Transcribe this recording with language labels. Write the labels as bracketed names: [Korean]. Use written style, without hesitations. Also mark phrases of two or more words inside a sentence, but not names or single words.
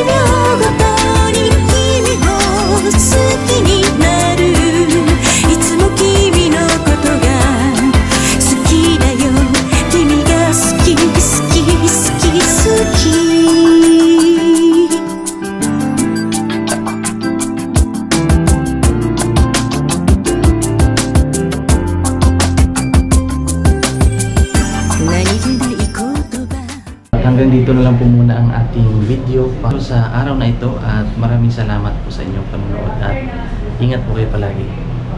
[Japanese] 秒ごとに君を好きになるいつも君のことが好きだよ君が好き好き好き好き何気ない言葉 [Filipino] At hanggang dito na lang po muna ang ating video para sa araw na ito at maraming salamat po sa inyong panonood at ingat po kayo palagi.